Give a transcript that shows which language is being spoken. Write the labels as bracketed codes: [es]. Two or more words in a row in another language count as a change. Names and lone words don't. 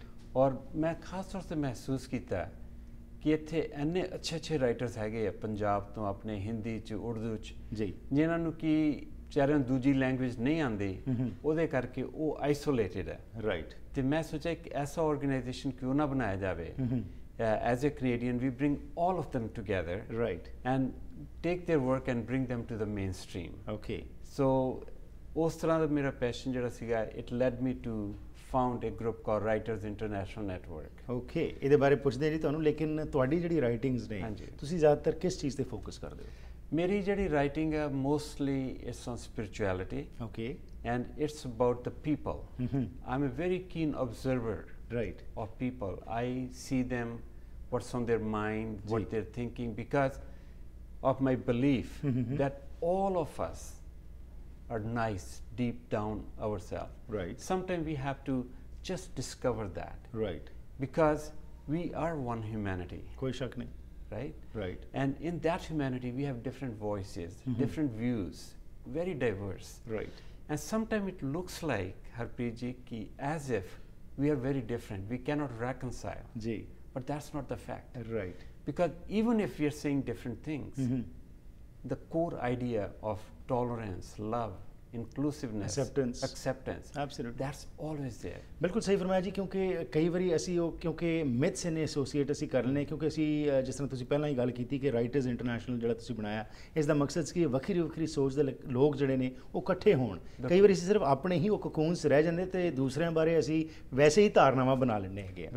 [pa] ਔਰ ਮੈਂ ਖਾਸ ਤੌਰ 'ਤੇ ਮਹਿਸੂਸ ਕੀਤਾ ਕਿ ਇੱਥੇ ਇੰਨੇ ਅੱਛੇ ਰਾਈਟਰਸ ਹੈਗੇ ਆ ਪੰਜਾਬ ਤੋਂ, ਆਪਣੇ ਹਿੰਦੀ 'ਚ, ਉਰਦੂ 'ਚ, ਜੀ, ਜਿਨ੍ਹਾਂ ਨੂੰ ਕਿ ਵਿਚਾਰਿਆਂ ਨੂੰ ਦੂਜੀ ਲੈਂਗੁਏਜ ਨਹੀਂ ਆਉਂਦੀ, ਉਹਦੇ ਕਰਕੇ ਉਹ ਆਈਸੋਲੇਟਿਡ ਹੈ। ਰਾਈਟ। ਤੇ ਮੈਂ ਸੋਚਿਆ ਇੱਕ ਐਸਾ ਆਰਗੇਨਾਈਜੇਸ਼ਨ ਕਿਉਂ ਨਾ ਬਣਾਇਆ ਜਾਵੇ, [en] as a Canadian we bring all of them together, right, and take their work and bring them to the mainstream. Okay. So [pa] ਉਸ ਤਰ੍ਹਾਂ ਦਾ ਮੇਰਾ ਪੈਸ਼ਨ ਜਿਹੜਾ ਸੀਗਾ, [en] it led me to found a group called Writers International Network. [pa] Okay, ਇਹਦੇ ਬਾਰੇ ਪੁੱਛਦੇ ਜੀ ਤੁਹਾਨੂੰ, ਲੇਕਿਨ ਤੁਹਾਡੀ ਜਿਹੜੀ ਰਾਈਟਿੰਗਸ ਨੇ, ਤੁਸੀਂ ਜ਼ਿਆਦਾਤਰ ਕਿਸ ਚੀਜ਼ ਤੇ ਫੋਕਸ ਕਰਦੇ ਹੋ? ਮੇਰੀ ਜਿਹੜੀ ਰਾਈਟਿੰਗ ਹੈ [en] mostly it's on spirituality. Okay. And it's about the people. I'm a very keen observer, right, of people. I see them, what's on their mind, what they're thinking, because of my belief that all of us are nice deep down ourselves. Right. Sometimes we have to just discover that. Right. Because we are one humanity. [hi] कोई शक नहीं. [en] Right? Right. And in that humanity we have different voices, different views, very diverse. Right. And sometimes it looks like, Harpreet ji, ki as if we are very different, we cannot reconcile. Ji. But that's not the fact. Right. Because even if we are saying different things, the core idea of tolerance, love, inclusiveness, acceptance, absolutely, that's always there. [pa] ਬਿਲਕੁਲ ਸਹੀ ਫਰਮਾਇਆ ਜੀ। ਕਿਉਂਕਿ ਕਈ ਵਾਰੀ ਅਸੀਂ ਉਹ, ਕਿਉਂਕਿ ਮਿਥਸ ਨੇ ਐਸੋਸੀਏਟ ਅਸੀਂ ਕਰ ਲੈਂਦੇ, ਕਿਉਂਕਿ ਅਸੀਂ ਜਿਸ ਤਰ੍ਹਾਂ ਤੁਸੀਂ ਪਹਿਲਾਂ ਹੀ ਗੱਲ ਕੀਤੀ ਕਿ ਰਾਈਟਰਸ ਇੰਟਰਨੈਸ਼ਨਲ ਜਿਹੜਾ ਤੁਸੀਂ ਬਣਾਇਆ, ਇਸ ਦਾ ਮਕਸਦ ਸੀ ਕਿ ਵੱਖਰੀ ਸੋਚ ਦੇ ਲੋਕ ਜਿਹੜੇ ਨੇ ਉਹ ਇਕੱਠੇ ਹੋਣ। ਕਈ ਵਾਰੀ ਅਸੀਂ ਸਿਰਫ ਆਪਣੇ ਹੀ ਉਹ ਕਕੂਨਸ ਰਹਿ ਜਾਂਦੇ ਤੇ ਦੂਸਰਿਆਂ ਬਾਰੇ ਅਸੀਂ ਵੈਸੇ ਹੀ ਧਾਰਨਾਵਾਂ ਬਣਾ ਲੈਂਦੇ ਹੈਗੇ ਆ।